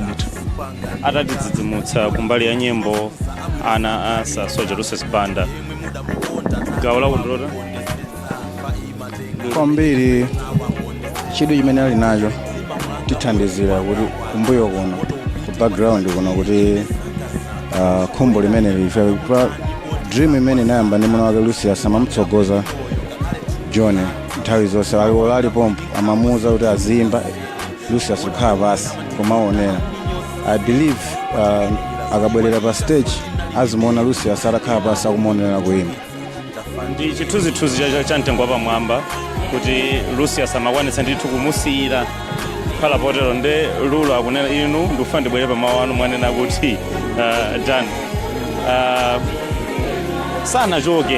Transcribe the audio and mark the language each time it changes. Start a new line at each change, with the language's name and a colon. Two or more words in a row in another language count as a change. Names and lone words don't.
Nyanja: Atatidzidzimutsa kumbali ya nyimbo ana asa Soja Lucius Banda gawo la kundota kwambiri chidwi chimene ali nacho tithandizira kuti kumbuyo kuno ku background kuno kuti khumbo limene
English: life dream
Nyanja: imene inayamba ndi mwana wake Lucius amamutsogoza John nthawi zonse ali pompo amamuuza kuti azimba Lucius kukhala pasi kumaonera.
English: I believe
Nyanja: akabwerera pa stage azimuona Lucius atakhala pasi akumaonera kuimba. Ndi chithunzithunzi cha mtengo wapamwamba kuti Lucius amakwanitsa ndithu kumusiyira khala potero nde Lulu akunena inu ndikufa ndibwere pa mawu anu mwanena kuti Dan sanachoke.